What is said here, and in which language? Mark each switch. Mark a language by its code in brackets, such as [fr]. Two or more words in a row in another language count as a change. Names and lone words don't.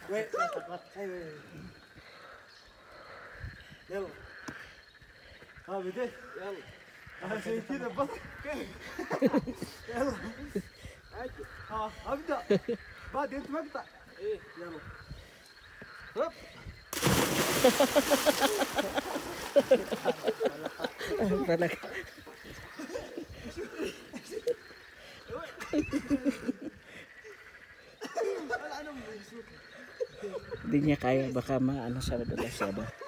[ar] يلا بديت يلا زي كذا بس كيف يلا ابدا بعد انت مقطع ايه يلا هوب [tl] Talaga. Hindi niya kaya, baka maano siya, madala siya ba?